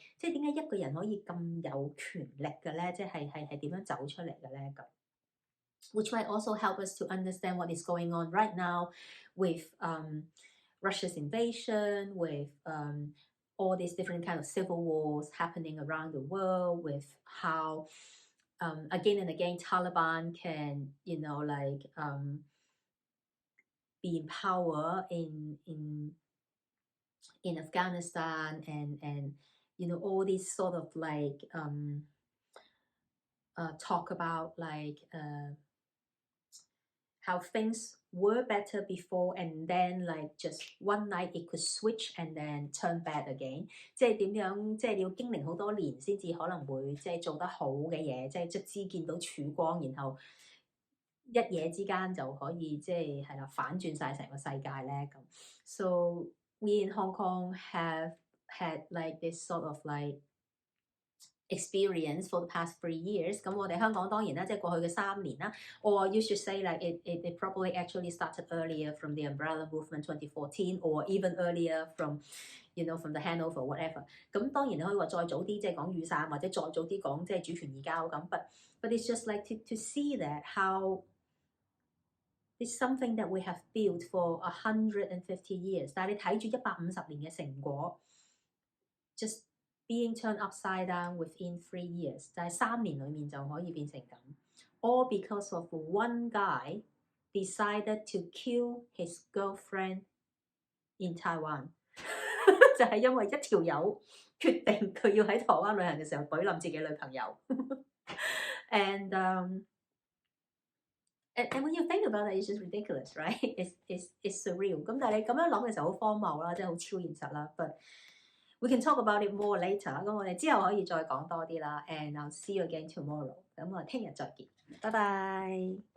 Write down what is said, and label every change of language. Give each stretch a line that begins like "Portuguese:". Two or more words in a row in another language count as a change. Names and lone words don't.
Cantonese: 即係點解一個人可以咁有權力嘅咧？即係點樣走出嚟嘅咧？咁
English: which might also help us to understand what is going on right now with Russia's invasion, with all these different kind of civil wars happening around the world, with how again and again Taliban can you know like be in power in Afghanistan and you know all these sort of like talk about like how things were better before and then like just one night it could switch and then turn bad again。
Cantonese: 即係點樣？即係你要經歷好多年先至可能會即係做得好嘅嘢，即係卒之見到曙光，然後一夜之間就可以即係啦反轉晒成個世界咧咁。
English: So we in Hong Kong have had like this sort of like experience for the past 3 years。
Cantonese: 咁我哋香港當然啦，即係過去嘅3年啦。
English: Or you should say like it probably actually started earlier from the umbrella movement 2014 or even earlier from you know from the handover whatever。
Cantonese: 咁當然你可以話再早啲即係講雨傘，或者再早啲講即係主權移交咁。
English: But it's just like to see that how it's something that we have built for 150 years。
Cantonese: 但係你睇住150年嘅成果
English: just being turned upside down within 3 years，
Cantonese: 就係3年裡面就可以變成咁。
English: All because of one guy decided to kill his girlfriend in Taiwan
Cantonese: 就係因為一條友決定佢要喺台灣旅行嘅時候懟冧自己女朋友。
English: And when you think about it, it's just ridiculous, right? It's surreal.
Cantonese: 咁但係你咁樣諗嘅時候好荒謬啦，即係好超現實啦。
English: But we can talk about it more later.
Cantonese: 咁我哋之後可以再講多啲啦。
English: And I'll see you again tomorrow.
Cantonese: 咁我聽日再見，拜拜。